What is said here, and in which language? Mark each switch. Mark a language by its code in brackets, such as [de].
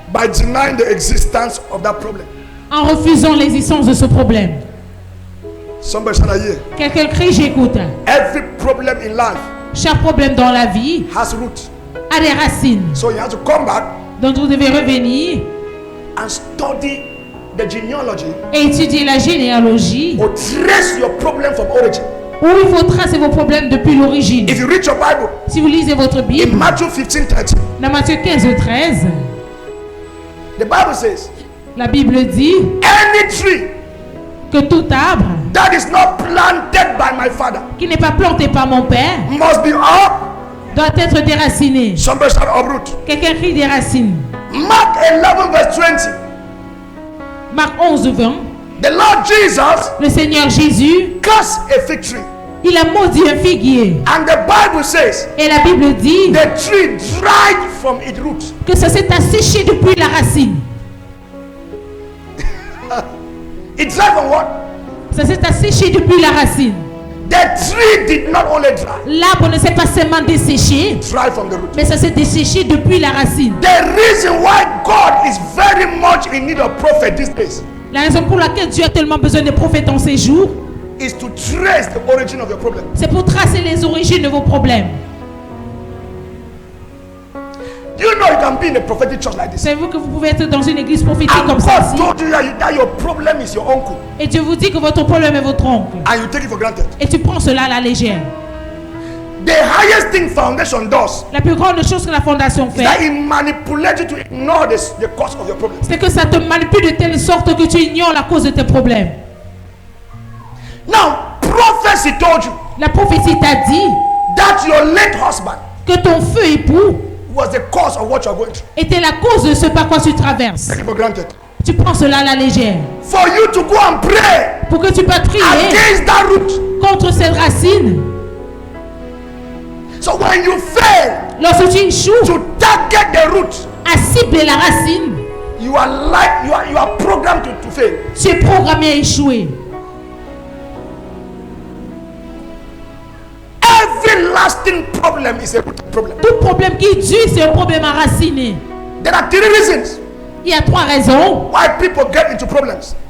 [en] by denying the existence of that problem. [fr] en refusant l'existence de ce problème. [en] Somebody should I hear? [fr] Quelqu'un crie, j'écoute. [en] Every problem in life [fr] Chaque problème dans la vie [en] has root. [fr] a des racines. [en] So you have to come back [fr] Donc vous devez revenir [en] and study the genealogy [fr] et étudier la généalogie [en] or trace your problem from origin. [fr] où il faut tracer vos problèmes depuis l'origine. [en] If you read your Bible [fr] Si vous lisez votre [en] in [fr] Bible, [en] Matthew 15:30, [fr] dans Matthieu 15 ou 13, [en] the Bible says, [fr] la Bible dit [en] any tree [fr] que tout arbre [en] that is not planted by my father [fr] qui n'est pas planté par mon père [en] must be up. [fr] doit être déraciné. [en] Somebody should uproot. [fr] Quelqu'un crie des racines. [en] Mark 11 verse 20. [fr] Marc 11, 20. [en] The Lord Jesus [fr] Le Seigneur Jésus, [en] cursed a fig tree. [fr] il a maudit un figuier. [en] And the Bible says [fr] Et la Bible dit [en] the tree dried from its root. [fr] que ça s'est asséché depuis la racine. [en] It dried from what? [fr] Ça s'est asséché depuis la racine. [en] The tree did not only dry, [fr] L'arbre ne s'est pas seulement desséché, [en] dry from the root. [fr] mais ça s'est desséché depuis la racine. [en] The reason why God is very much in need of prophet these days [fr] La raison pour laquelle Dieu a tellement besoin de prophètes en ces jours, [en] is to trace the origin of your problem. [fr] c'est pour tracer les origines de vos problèmes. [en] Do you know you can be in a prophetic church like this? [fr] Savez-vous que vous pouvez être dans une église prophétique [en] And [fr] comme [en] God [fr] celle-ci [en] told you that your problem is your uncle, [fr] et Dieu vous dit que votre problème est votre oncle [en] and you take it for granted. [fr] et tu prends cela à la légère. [en] The highest thing foundation does [fr] La plus grande chose que la fondation [en] is [fr] fait, [en] that it manipulates you to ignore the cause of your problem. [fr] c'est que ça te manipule de telle sorte que tu ignores la cause de tes problèmes. [en] Now, prophecy told you [fr] La prophétie t'a dit [en] that your late husband [fr] que ton feu époux [en] was the cause of what you are going through. [fr] était la cause de ce par quoi tu traverses. [en] Take it for granted. [fr] Tu prends cela à la légère. [en] For you to go and pray [fr] Pour que tu puisses prier [en] against that root. [fr] contre cette racine. [en] So when you fail [fr] Lorsque tu échoues [en] to target the root, [fr] à cibler la racine, [en] you are programmed to fail. [fr] tu es programmé à échouer. [en] Every lasting problem is a root problem. [fr] Tout problème qui dure, c'est un problème enraciné. [en] There are three reasons [fr] Il y a 3 raisons [en] why people get into problems.